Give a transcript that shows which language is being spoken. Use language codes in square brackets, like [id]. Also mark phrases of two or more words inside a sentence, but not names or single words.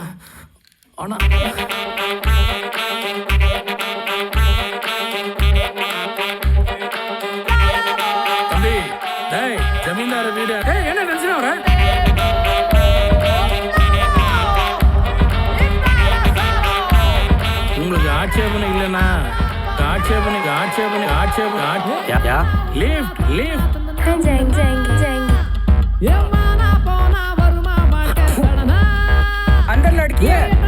[ta] ஆனால் தம்பி, டேய் ஜமீன்தார் வீடு. டேய் என்ன டென்ஷன் வர? உங்களுக்கு ஆட்சேபனை இல்லைன்னா [en] lift lift [hi] हाँ जाएंगे जाएंगे जाएंगे अंदर लड़की है